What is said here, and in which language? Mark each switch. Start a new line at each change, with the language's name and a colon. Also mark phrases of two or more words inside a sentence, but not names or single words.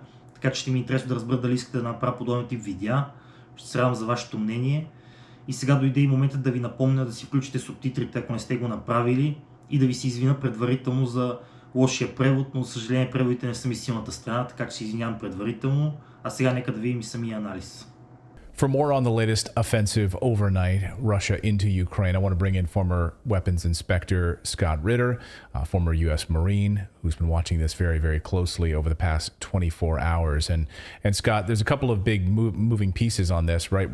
Bulgarian: Така че ще ми е интересно да разбера дали искате да направя подобен тип видеа. Ще се радвам за вашето мнение. И сега дойде и моментът да ви напомня да си включите субтитрите, ако не сте го направили, и да ви се извиня предварително за лошия превод, но за съжаление преводите не са ми силната страна, така че се извинявам предварително. А сега нека да видим и самия анализ.
English: For more on the latest offensive overnight, Russia into Ukraine, I want to bring in former weapons inspector Scot Riter, a former U.S. Marine, who's been watching this very, very closely over the past 24 hours. And Scott, there's a couple of big moving pieces on this, right?